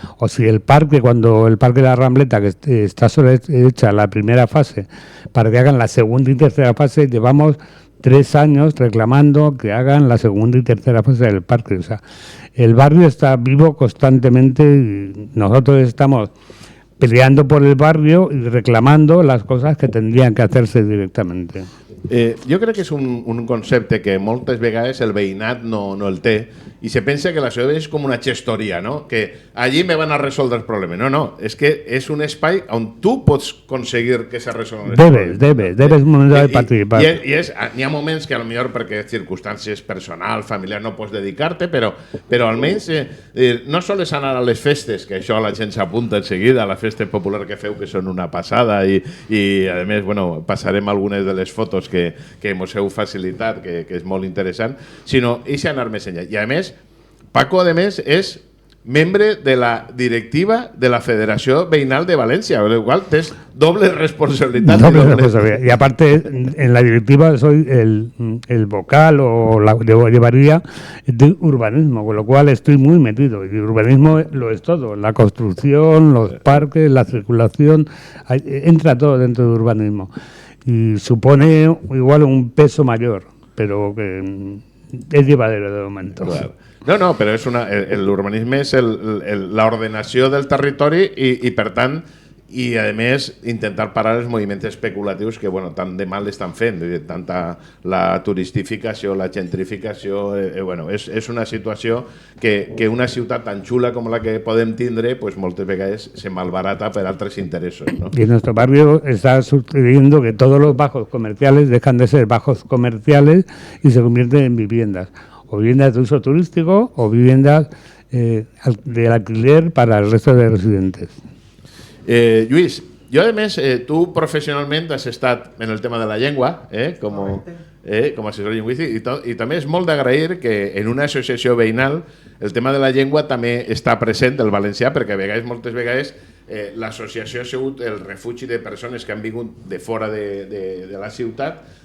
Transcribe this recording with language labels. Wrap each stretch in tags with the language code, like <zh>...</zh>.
<es>O si el parque, cuando el Parque de la Rambleta, que está solo hecha la primera fase, para que hagan la segunda y tercera fase, llevamos 3 años reclamando que hagan la segunda y tercera fase del parque. O sea, el barrio está vivo constantemente y nosotros estamos peleando por el barrio y reclamando las cosas que tendrían que hacerse directamente.</es> <ca>Jo crec que és un concepte que moltes vegades el veïnat no el té i se pensa que la ciutat és com una gestoria, no? Que allí me van a resoldre els problemes. No, és que és un espai on tu pots aconseguir que se resolguen els problemes. Debes momentar de participar. N'hi ha moments que potser perquè circumstàncies personals, familiars, no pots dedicar-te, però almenys no sols anar a les festes, que això la gent s'apunta en seguida, a la festa popular que feu, que són una passada, i a més, bueno, passarem algunes de les fotos que ens heu facilitat, que és molt interessant, sinó és anar més enllà. I a més, Paco, a més, és membre de la directiva de la Federació Veïnal de València,</ca> <es>con lo cual tienes doble responsabilidad. Y aparte, en la directiva soy el vocal o la llevaría de urbanismo, con lo cual estoy muy metido. Y urbanismo lo es todo, la construcción, los parques, la circulación, entra todo dentro de urbanismo. Y supone igual un peso mayor, pero que es llevadero de momento. Claro.</es> <ca>No, però l'urbanisme és l'ordenació del territori i per tant, i a més intentar parar els moviments especulatius que tant de mal estan fent, tanta la turistificació, la gentrificació, és una situació que una ciutat tan xula com la que podem tindre moltes vegades se malbarata per altres interessos, ¿no?</ca> <es>Y en nuestro barrio está sucediendo que todos los bajos comerciales dejan de ser bajos comerciales y se convierten en viviendas. O viviendas de uso turístico o viviendas de alquiler para el resto de residentes.</es> <ca>Lluís, jo a més, tu professionalment has estat en el tema de la llengua, com assessor lingüístic, i també és molt d'agrair que en una associació veïnal el tema de la llengua també està present, el valencià, perquè moltes vegades l'associació ha sigut el refugi de persones que han vingut de fora de la ciutat.</ca>